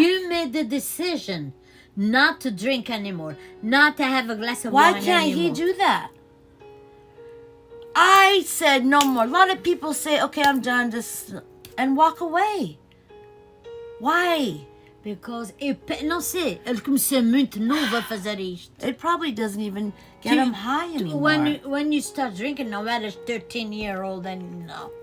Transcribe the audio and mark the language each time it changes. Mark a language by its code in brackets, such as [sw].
[en] You made the decision not to drink anymore, not to have a glass of wine anymore. Why can't he do that? I said no more. A lot of people say, okay, I'm done, and walk away. Why? [pt] Because, não sei, ele começou muito novo a fazer isto. [en] It probably doesn't even get him high anymore. When you start drinking, no matter 13-year-old, then no.